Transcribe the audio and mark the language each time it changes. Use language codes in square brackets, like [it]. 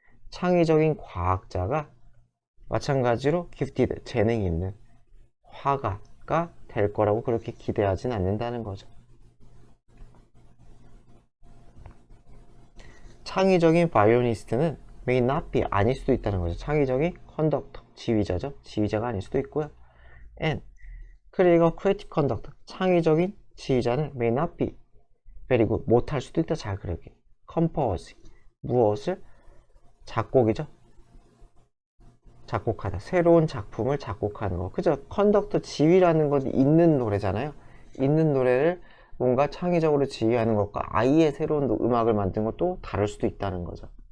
[ko] 창의적인 과학자가 마찬가지로 gifted, 재능이 있는 화가가 될 거라고 그렇게 기대하진 않는다는 거죠. 창의적인 바이올리니스트는 [en] may not be, [ko] 아닐 수도 있다는 거죠. 창의적인 컨덕터, 지휘자죠. 지휘자가 아닐 수도 있고요. [en] and [ko] 그리고 [en] creative conductor, [ko] 창의적인 지휘자는 [en] may not be very good, [ko] 못할 수도 있다. 잘 그리기. compose, 무엇을? 작곡이죠. 작곡하다. 새로운 작품을 작곡하는 거. 그죠? 컨덕터, 지휘라는 건 있는 노래잖아요. 있는 노래를 뭔가 창의적으로 지휘하는 것과 아예 새로운 음악을 만든 것도 다를 수도 있다는 거죠.